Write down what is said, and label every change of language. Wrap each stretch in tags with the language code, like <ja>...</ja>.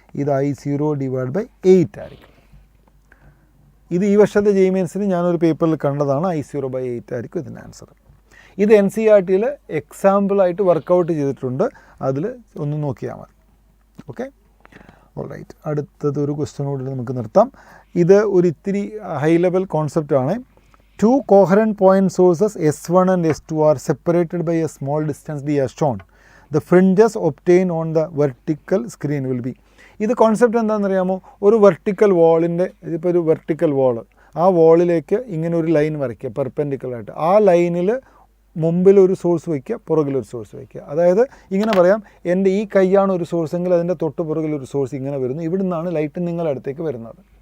<ml>ഇത് I0/8 ആയിരിക്കും. ഇത് ഈ വർഷത്തെ JEE മെയിൻസിന് ഞാനൊരു പേപ്പറിൽ കണ്ടതാണ്. I0/8 ആയിരിക്കും ഇതിൻ്റെ ആൻസർ. ഇത് NCERTയിൽ എക്സാമ്പിളായിട്ട് വർക്കൗട്ട് ചെയ്തിട്ടുണ്ട്, അതിൽ ഒന്ന് നോക്കിയാൽ മതി. Okay, alright. അടുത്തത് ഒരു ക്വസ്റ്റ്യനോട് നമുക്ക് നിർത്താം. ഇത് ഒരു ഇത്തിരി high level കോൺസെപ്റ്റാണ്.</ml> <en>2 coherent point sources S1 and S2 are separated by a small distance d as shown. The fringes obtained on the vertical screen will be.</en> <ml>ഇത് കോൺസെപ്റ്റ് എന്താണെന്നറിയാമോ? ഒരു വെർട്ടിക്കൽ വാളിൻ്റെ, ഇതിപ്പോൾ ഒരു വെർട്ടിക്കൽ വാള്, ആ വാളിലേക്ക് ഇങ്ങനെ ഒരു ലൈൻ വരയ്ക്കുക പെർപെൻഡിക്കുലറായിട്ട്. ആ ലൈനിൽ മുമ്പിലൊരു സോഴ്സ് വയ്ക്കുക, പുറകിലൊരു സോഴ്സ് വയ്ക്കുക. അതായത് ഇങ്ങനെ പറയാം, എൻ്റെ ഈ കൈയാണ് ഒരു സോഴ്സെങ്കിൽ അതിൻ്റെ തൊട്ട് പുറകിലൊരു സോഴ്സ് ഇങ്ങനെ വരുന്നു. ഇവിടെ നിന്നാണ് ലൈറ്റ് നിങ്ങളുടെ അടുത്തേക്ക് വരുന്നത്.</ml>